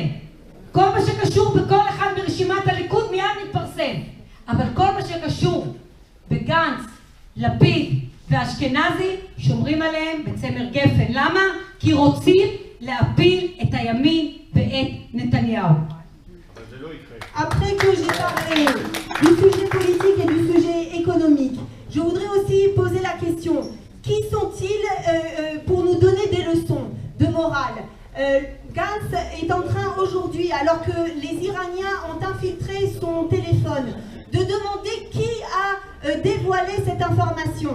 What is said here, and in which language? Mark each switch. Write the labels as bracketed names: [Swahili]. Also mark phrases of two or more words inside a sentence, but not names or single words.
[Hebrew] כל מה שקשור בכל אחד ברשימת הליכוד מיד מתפרסם. אבל כל מה שקשור בגנץ, לפיד ואשכנזי, שומרים עליהם בצמר גפן. למה? כי רוצים להפיל את הימין ואת נתניהו. [French] Après que j'ai parlé du sujet politique et du sujet économique, je voudrais aussi poser la question, qui sont-ils pour nous donner des leçons de morale? Gantz est en train aujourd'hui, alors que les Iraniens ont infiltré son téléphone, de demander qui a dévoilé cette information.